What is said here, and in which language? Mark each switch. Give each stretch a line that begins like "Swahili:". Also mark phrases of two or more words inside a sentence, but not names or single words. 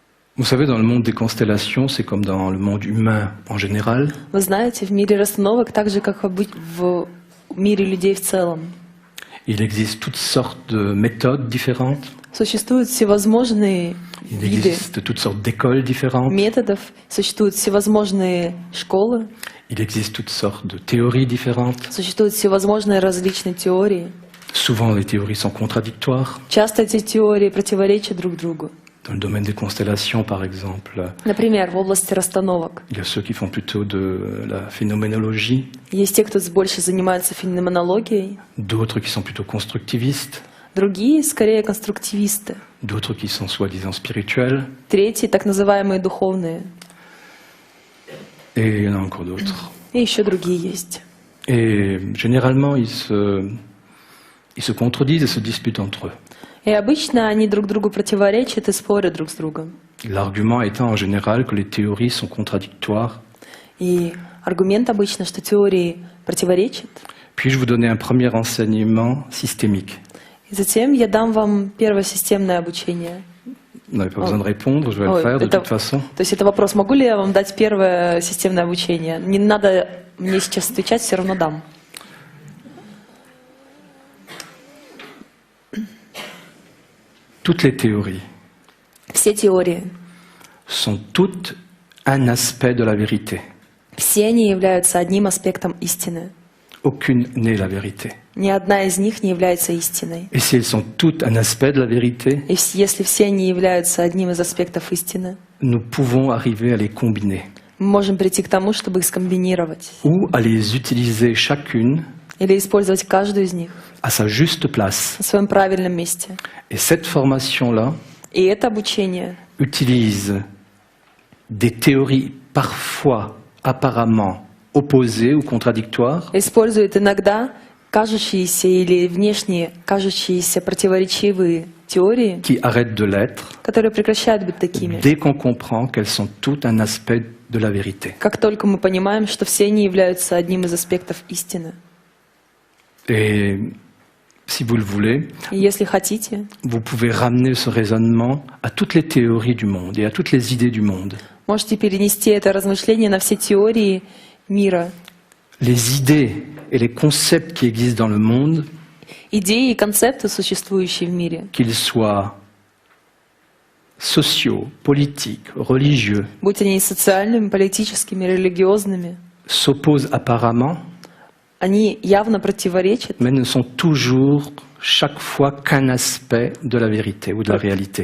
French: Vous savez, dans le monde des constellations, c'est comme dans le monde humain en général.
Russian: Вы знаете, в мире расстановок, так же, как в мире людей в целом,
French: Il existe toutes sortes de méthodes différentes.
Russian: существуют всевозможные
French: Il
Russian: виды
French: existe toutes sortes d'écoles différentes.
Russian: методов, существуют всевозможные школы,
French: Il existe toutes sortes de théories différentes.
Russian: существуют всевозможные различные теории.
French: Souvent, les théories sont contradictoires.
Russian: Часто эти теории противоречат друг другу.
French: Dans le domaine des constellations, par exemple,
Russian: Например, в области расстановок.
French: il y a ceux qui font plutôt de la phénoménologie,
Russian: Есть те, кто больше занимается феноменологией,
French: d'autres qui sont plutôt constructivistes,
Russian: другие скорее конструктивисты,
French: d'autres qui sont soi-disant spirituels,
Russian: третьи так называемые духовные,
French: et il y en a encore d'autres.
Russian: и еще другие есть.
French: Et généralement, ils se contredisent et se disputent entre eux.
Russian: И обычно они друг другу противоречат и спорят друг с другом.
French: L'argument étant en général que les théories sont contradictoires.
Russian: И аргумент обычно, что теории противоречат.
French: Puis-je vous donner un premier enseignement systémique?
Russian: И затем я дам вам первое системное обучение.
French: Vous n'avez pas besoin de répondre, je vais le faire de toute façon.
Russian: То есть это вопрос, могу ли я вам дать первое системное обучение? Не надо мне сейчас отвечать, все равно дам.
French: Toutes les théories
Russian: Все теории,
French: sont toutes un aspect de la vérité.
Russian: все они являются одним аспектом истины.
French: Aucune n'est la vérité.
Russian: Ни одна из них не является истиной.
French: Et si elles sont toutes un aspect de la vérité,
Russian: И если все они являются одним из аспектов истины,
French: nous pouvons arriver à les combiner
Russian: мы можем прийти к тому, чтобы их скомбинировать
French: ou à les utiliser chacune
Russian: или использовать каждую из них
French: à sa juste place.
Russian: на своем правильном месте.
French: Et cette formation-là
Russian: И это обучение
French: utilise des théories parfois apparemment opposées ou contradictoires
Russian: использует иногда кажущиеся или внешние кажущиеся противоречивые теории,
French: qui arrêtent de l'être
Russian: которые прекращают быть такими,
French: dès qu'on comprend qu'elles sont toutes un aspect de la vérité.
Russian: как только мы понимаем, что все они являются одним из аспектов истины.
French: Et si vous le voulez,
Russian: И если хотите,
French: vous pouvez ramener ce raisonnement à toutes les théories du monde et à toutes les idées du monde.
Russian: можете перенести это размышление на все теории мира,
French: Les idées et les concepts qui existent dans le monde,
Russian: идеи и концепты, существующие в мире,
French: qu'ils soient sociaux, politiques, religieux,
Russian: будь они социальными, политическими, религиозными,
French: s'opposent apparemment,
Russian: они явно противоречат,
French: mais ne sont toujours chaque fois qu'un aspect de la vérité ou de la réalité.